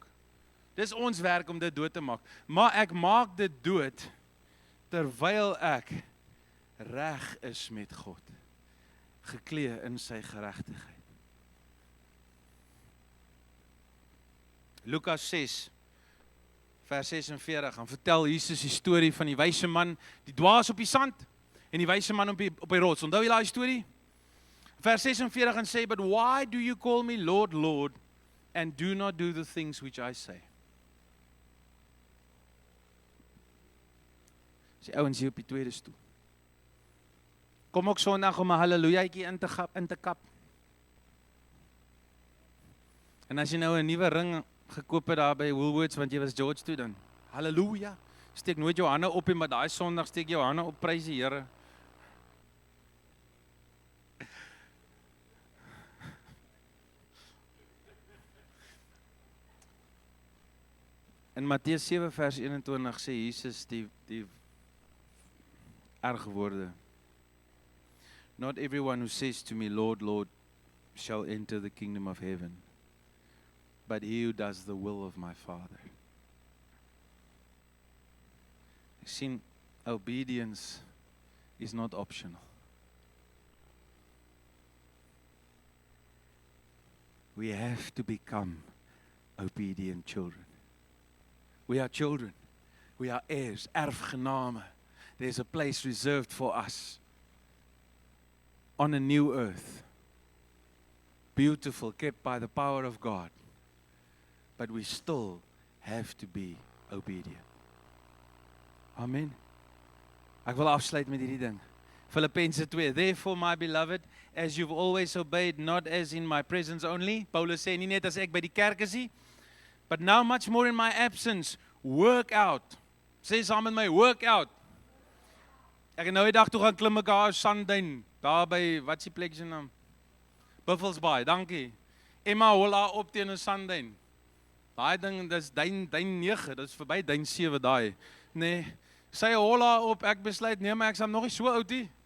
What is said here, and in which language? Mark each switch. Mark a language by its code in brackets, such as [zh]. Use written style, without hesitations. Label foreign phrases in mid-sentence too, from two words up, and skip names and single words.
[af] Dis ons werk om dit dood te maak. Maar ek maak dit dood terwyl ek reg is met God, geklee in sy geregtigheid. Lukas 6 vers 46, dan vertel Jesus die storie van die wyse man, die dwaas op die sand, en die wyse man op die rots. Onthou jy daai storie? Vers 46 en sê, [en] but why do you call me Lord, Lord, and do not do the things which I say? [af] Sy ouens hier op die tweede stoel. Kom ook Sondag om 'n hallelujaatjie in te kap. En as jy nou 'n nuwe ring gekoop het daar by Woolworths, want jy was George toe dan. Halleluja. Steek nooit jou hande op nie, maar daai Sondag steek jou hande op, prys die Here. In Matteus 7 vers 21 sê Jesus die erge woorde. [en] Not everyone who says to me, Lord, Lord, shall enter the kingdom of heaven, but he who does the will of my Father. [af] Ek sien, [en] obedience is not optional. We have to become obedient children. We are children. We are heirs, erfgename. There's a place reserved for us on a new earth. Beautiful, kept by the power of God. But we still have to be obedient. Amen. [af] Ek wil afsluit met hierdie ding. Filippense 2. [en] Therefore, my beloved, as you've always obeyed, not as in my presence only. [af] Paulus sê nie net as ek by die kerk is nie, [en] but now much more in my absence, work out. [af] Sê saam met my, [en] work out. [af] Ek het nou die dag toe gaan klim ek daar Sandduin, daar by, wat is die plek se naam? Buffels Bay, dankie. Emma hol haar op teen 'n Sandduin. Daai ding, dis duin 9, dis verby duin 7 daai. Nee, sy hol haar op, ek besluit, nee maar ek is nog nie so oud nie.